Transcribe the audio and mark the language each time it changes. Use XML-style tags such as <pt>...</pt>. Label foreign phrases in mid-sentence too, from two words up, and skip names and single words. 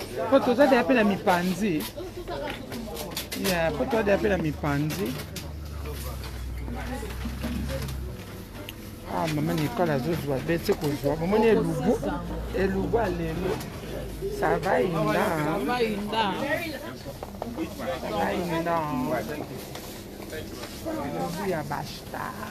<ln>Po toza deya mpe na mipanzi. Ya, po toza deya mpe na mipanzi. Ah, mama Nicole azozwa be ti kozwa. Momoni elubu, elubu ya lelo.</ln> <fr>Ça va, Inda? Ça va, Inda? Ça va, Inda?</fr> <ln>Elubu ya basta.</ln>